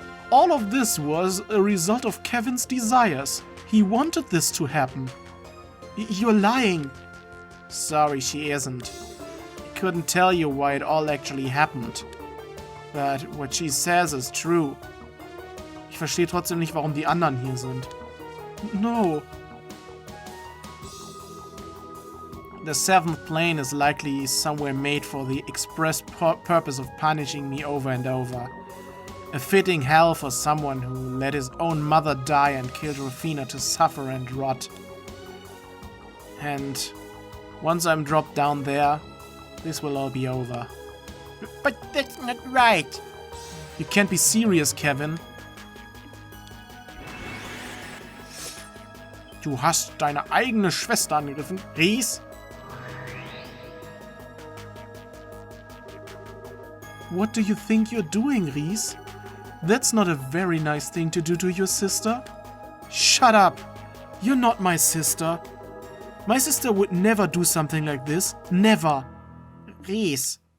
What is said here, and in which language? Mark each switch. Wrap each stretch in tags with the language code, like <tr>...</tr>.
<en>All of this was a result of Kevin's desires. He wanted this to happen. You're lying. Sorry, she isn't. I couldn't tell you why it all actually happened. But what she says is true.</en> <de>Ich verstehe trotzdem nicht, warum die anderen hier sind.</de> <en>No. The seventh plane is likely somewhere made for the express purpose of punishing me over and over. A fitting hell for someone who let his own mother die and killed Rufina to suffer and rot. And once I'm dropped down there, this will all be over. But that's not right. You can't be serious, Kevin.</en> <de>Du hast deine eigene Schwester angegriffen, Rhys.</de> <en>What do you think you're doing, Rhys? That's not a very nice thing to do to your sister. Shut up! You're not my sister. My sister would never do something like this. Never. Rhys.</en>